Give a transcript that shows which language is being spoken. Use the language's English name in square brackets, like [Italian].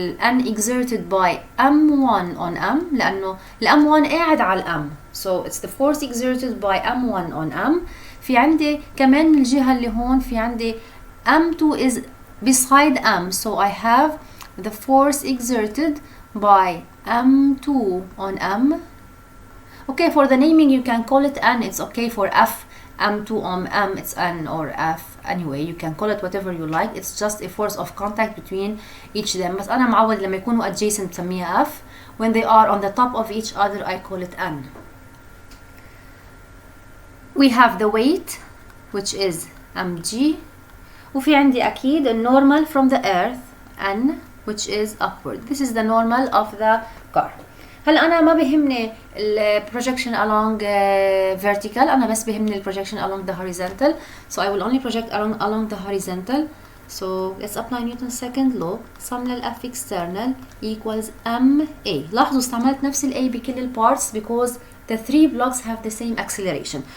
[English] N exerted by M1 on M [Arabic] لأنه M1 قاعد على M. [English] So it's the force exerted by M1 on M. في عندي كمان من الجهة اللي هون في عندي M2 is beside M. So I have the force exerted by M2 on M. Okay, for the naming you can call it N. It's okay for F. M2 on M, it's N or F. Anyway, you can call it whatever you like. It's just a force of contact between each of them. [Arabic] بس أنا معود لما يكونوا adjacent بسميها F. [English] When they are on the top of each other, I call it N. We have the weight, which is mg. [Arabic] وفي عندي أكيد [English] normal from the earth, N, which is upward. This is the normal of the car. [Arabic] هلا أنا ما بهمني ال [English] projection along vertical. [Arabic] أنا بس بهمني ال [English] projection along the horizontal. So I will only project along the horizontal. So let's apply Newton's second law. sum لل F external equals ma. [Arabic] لاحظوا استعملت نفس ال A بكل ال [English] parts because the three blocks have the same acceleration.